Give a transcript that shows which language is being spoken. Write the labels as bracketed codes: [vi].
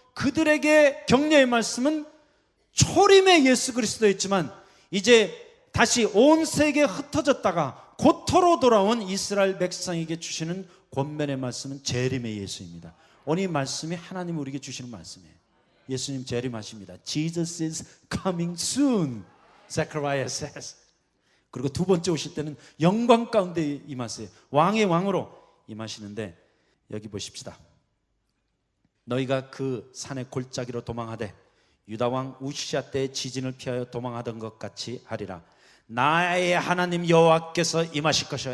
[ko] 그들에게 격려의 말씀은 초림의 예수 그리스도였지만 이제 다시 온 세계에 흩어졌다가 고토로 돌아온 이스라엘 백성에게 주시는 권면의 말씀은 재림의 예수입니다. 오늘 이 말씀이 하나님이 우리에게 주시는 말씀이에요. 예수님 재림하십니다. [en] Jesus is coming soon, Zechariah says. [ko] 그리고 두 번째 오실 때는 영광 가운데 임하세요. 왕의 왕으로 임하시는데 여기 보십시다. 너희가 그 산의 골짜기로 도망하되 유다 왕 우시아 때의 지진을 피하여 도망하던 것 같이 하리라. 나의 하나님 여호와께서 임하실 것이요.